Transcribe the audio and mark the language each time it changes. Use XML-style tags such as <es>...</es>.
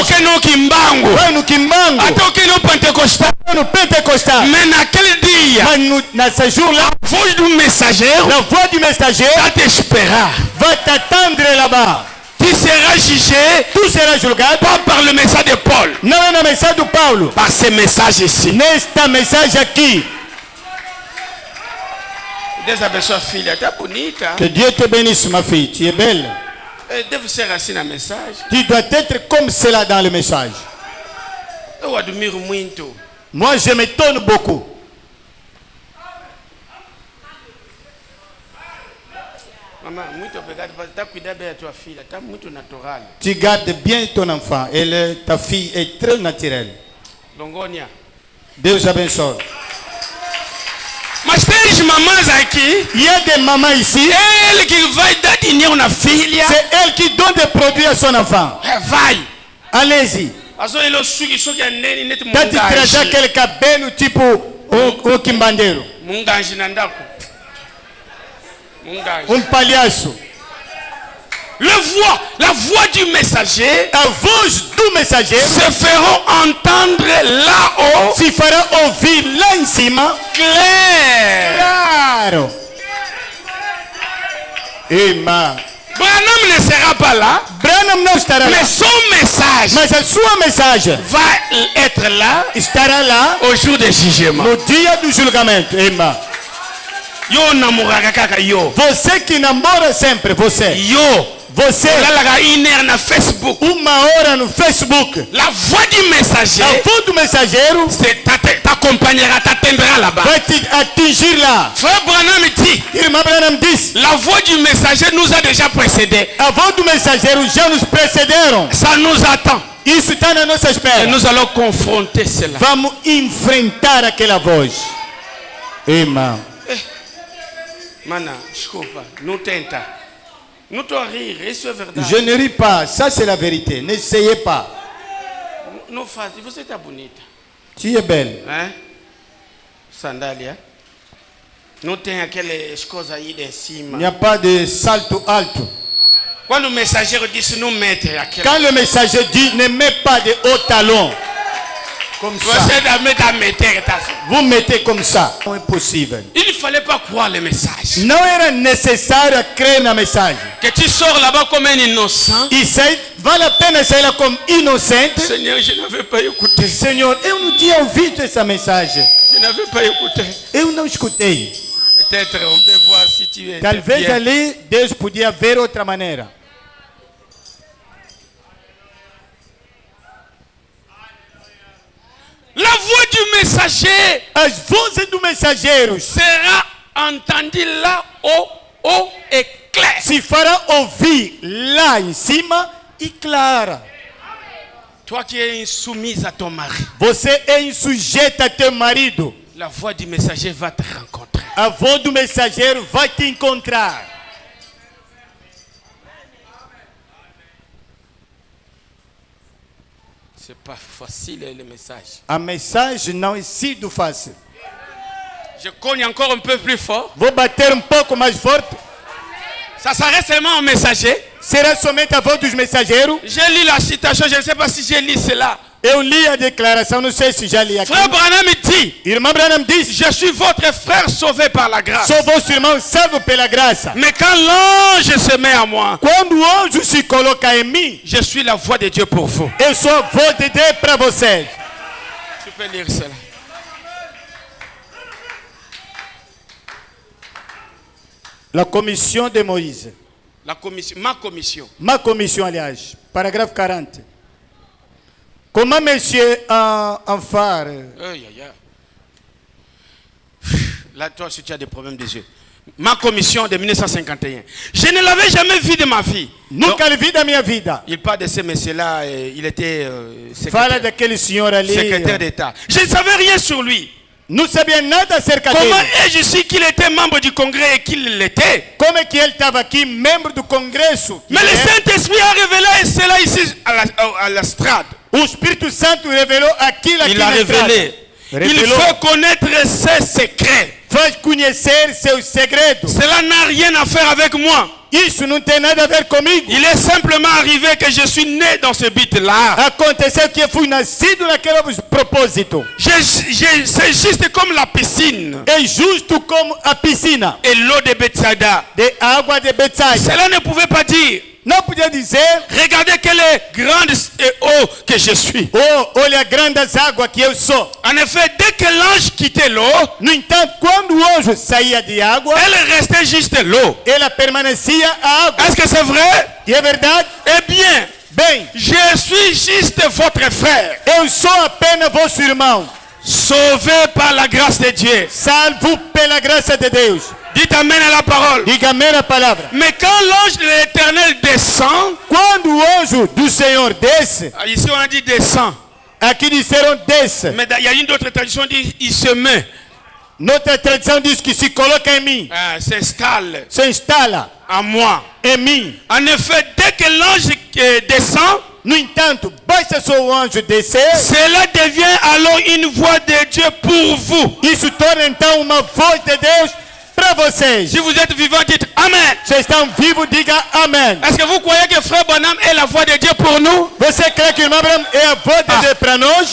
<pt>Ok no kimbango. Vai no quimbango. Até o que no pentecostal. Vai no pentecostal. Mais naquele dia, Mas nessa jour lá, a voz do mensageiro</pt> <fr>la voix du mensageiro va t'espérer.</fr> <pt>vai</pt> <fr>t'attendre là-bas. Tu seras jugé</fr> <pt>Tu será julgado.</pt> <fr>pas par le message de Paul,</fr> <pt>Não é na mensagem do Paulo.</pt> <fr>par ce message ici.</fr> <pt>Nesta mensagem aqui. Deus abençoe a filha, tá bonita.</pt> <fr>Que Dieu te bénisse, ma fille. Tu es belle.</fr> <pt>Deve ser assim na mensagem.</pt> <fr>Tu dois être comme cela dans le message.</fr> <pt>Eu admiro muito.</pt> <fr>Moi, je m'étonne beaucoup.</fr> <pt>Mamãe, muito obrigado por estar cuidando bem da tua filha. Tá muito natural.</pt> <fr>Tu gardes bien ton enfant. Ta fille est très naturelle.</fr> <ln>Longonia.</ln> <pt>Deus abençoe. Mas tem mamães aqui.</pt> <fr>Il y a des mamans ici.</fr> <pt>Ele que vai dar dinheiro na filha.</pt> <fr>C'est elle qui donne des produits à son enfant.</fr> <pt>Vai.</pt> <fr>Allez-y.</fr> <ln>Azo ele sugi anene neti</ln> <pt>Tati trazer</pt> <ln>munganji.</ln> <pt>aquele cabelo tipo o quimbandeiro.</pt> <ln>Munganji na ndako. Munganji.</ln> <pt>Palhaço.</pt> <fr>La voix du messager</fr> <pt>A voz do mensageiro</pt> <fr>se feront entendre là-haut</fr> <pt>se fará ouvir lá em cima.</pt> <fr>clair.</fr> <pt>Claro. Irmã.</pt> <fr>Branham ne sera pas là,</fr> <pt>Branham não estará lá.</pt> <fr>mais son message</fr> <pt>Mas a sua mensagem</pt> <fr>va être là</fr> <pt>estará lá</pt> <fr>au jour du jugement.</fr> <pt>no dia do julgamento, irmã.</pt> <ln>Yo namoraka kaka yo.</ln> <pt>Você que namora sempre, você. Você,</pt> <ln>Olalaka 1 heure na Facebook.</ln> <pt>1 hora no Facebook.</pt> <fr>La voix du messager</fr> <pt>A voz do mensageiro</pt> <fr>t'accompagnera, t'atteindra là-bas.</fr> <pt>vai te atingir lá.</pt> <fr>Frère Branham dit,</fr> <pt>Irmã Branham diz,</pt> <fr>la voix du messager nous a déjà précédés.</fr> <pt>a voz do mensageiro já nos precederam.</pt> <fr>Ça nous attend.</fr> <pt>Isso está na nossa</pt> <fr>Et</fr> <pt>espera.</pt> <fr>nous allons confronter cela.</fr> <pt>Vamos enfrentar aquela voz. Irmão, Mana, desculpa, não tenta. Não estou a rir, isso é verdade.</pt> <fr>je ne ris pas. Ça, c'est la vérité. N'essayez pas.</fr> <pt>Não faz, você está bonita.</pt> <fr>Tu es belle.</fr> <pt>Hein? Sandália. Não tem aquelas coisas aí de</pt> <fr>Il</fr> <pt>cima.</pt> <fr>n'y a pas de salto alto.</fr> <pt>Quando o mensageiro disse não mete aquela.</pt> <fr>Quand le messager dit ne mets pas de haut talon, comme ça,</fr> <pt>Você também está metendo, tá?</pt> <fr>vous mettez comme ça.</fr> <pt>Não é possível.</pt> <fr>Il ne fallait pas croire le message.</fr> <pt>Não era necessário crer na mensagem.</pt> <fr>Que tu sors là-bas comme un innocent.</fr> <pt>E sai, vale a pena sair lá como inocente.</pt> <fr>Seigneur, je n'avais pas écouté.</fr> <pt>Senhor, eu não tinha ouvido essa mensagem.</pt> <fr>Je n'avais pas écouté.</fr> <pt>Eu não escutei.</pt> <fr>Peut-être on peut voir si tu es.</fr> <pt>Talvez</pt> <fr>bien.</fr> <pt>ali Deus podia ver outra maneira.</pt> <fr>La voix du messager</fr> <pt>As vozes do mensageiro</pt> <fr>sera entendue là-haut et clair.</fr> <pt>se fará ouvir lá em cima e clara.</pt> <fr>Toi qui es insoumise à ton mari,</fr> <pt>Você é insujeita a teu marido.</pt> <fr>la voix du messager va te rencontrer.</fr> <pt>A voz do mensageiro vai te encontrar.</pt> <fr>C'est pas facile le message.</fr> <pt>A mensagem não é sido fácil.</pt> <fr>Je cogne encore un peu plus fort.</fr> <pt>Vou bater pouco mais forte.</pt> <fr>Ça s'arrête seulement au messager.</fr> <pt>Será somente a voz dos mensageiros?</pt> <fr>J'ai lu la citation, je ne sais pas si j'ai lu cela.</fr> <pt>Eu li a declaração, não sei se já li aqui.</pt> <fr>Frère Branham dit,</fr> <pt>Irmã Branham diz:</pt> <fr>je suis votre frère sauvé par la grâce.</fr> <pt>sou vosso irmão salvo pela graça.</pt> <fr>Mais quand l'ange se met à moi,</fr> <pt>Quando o anjo se coloca em mim,</pt> <fr>je suis la voix de Dieu pour vous.</fr> <pt>eu sou a voz de Deus para vocês.</pt> <fr>Tu peux lire cela. La commission de Moïse. La commission, ma commission. Ma commission,</fr> <pt>aliás. Parágrafo 40.</pt> <fr>Comment monsieur en phare? Aïe, aïe, aïe. Là, toi, si tu as des problèmes des yeux. Ma commission de 1951. Je ne l'avais jamais vu de ma vie.</fr> <pt>Nunca lhe vi da minha vida.</pt> <fr>Il parle de ce monsieur-là, il était</fr> <pt>Fala daquele senhor ali.</pt> <fr>secrétaire d'État. Je ne savais rien sur lui.</fr> <pt>Não sabia nada acerca</pt> <fr>Comment</fr> <pt>dele.</pt> <fr>ai-je su qu'il était membre du Congrès et qu'il l'était?</fr> <pt>Como é que ele estava aqui, membro do Congresso?</pt> <fr>Mais le Saint-Esprit a révélé cela ici à la strade.</fr> <pt>O Espírito Santo revelou aquilo aqui</pt> <fr>Il a</fr> <pt>na estrada.</pt> <fr>révélé. Il</fr> <pt>Revelou.</pt> <fr>faut connaître ses secrets.</fr> <pt>Faz conhecer seus segredos.</pt> <fr>Cela n'a rien à faire avec moi.</fr> <pt>Isso não tem nada a ver comigo.</pt> <fr>Il est simplement arrivé que je suis né dans ce but-là.</fr> <pt>Aconteceu que eu fui nascido naquele propósito.</pt> <fr>C'est juste comme la piscine</fr> <pt>É justo como a piscina</pt> <fr>et l'eau de Bethsaida.</fr> <pt>de água de Betsaida.</pt> <fr>Cela ne pouvait pas dire,</fr> <pt>Não podia dizer,</pt> <fr>regardez quelle est grande et haut que je suis.</fr> <pt>oh, olha a grandes águas que eu sou.</pt> <fr>En effet, dès que l'ange quittait l'eau,</fr> <pt>No entanto, quando o anjo saía de água,</pt> <fr>elle restait juste l'eau.</fr> <pt>ela permanecia a água.</pt> <fr>Est-ce que c'est vrai?</fr> <pt>E é verdade?</pt> <fr>Eh bien,</fr> <pt>Bem,</pt> <fr>je suis juste votre frère,</fr> <pt>eu sou apenas vosso irmão,</pt> <fr>sauvé par la grâce de Dieu.</fr> <pt>salvo pela graça de Deus.</pt> <fr>Dites amen à la parole.</fr> <pt>Diga amém a palavra.</pt> <fr>Mais quand l'ange de l'Éternel descend,</fr> <pt>Quando o anjo do Senhor desce,</pt> <fr>ici on a dit descend,</fr> <pt>aqui disseram desce.</pt> <fr>mais il y a une autre tradition qui dit il se met,</fr> <pt>Noutra tradição diz que se coloca em mim,</pt> <fr>s'installe</fr> <pt>se instala</pt> <fr>en moi.</fr> <pt>em mim.</pt> <fr>En effet, dès que l'ange descend,</fr> <pt>No entanto, basta só o anjo descer,</pt> <fr>cela devient alors une voix de Dieu pour vous.</fr> <pt>isso torna então uma voz de Deus para vocês.</pt> <fr>Si vous êtes vivant, dites Amen.</fr> <pt>Vocês estão vivos, diga amém.</pt> <fr>Est-ce que vous croyez que Frère Branham est la voix de Dieu pour nous?</fr> <pt>Você crê que o irmão Abraão é a voz de Deus para nós?</pt>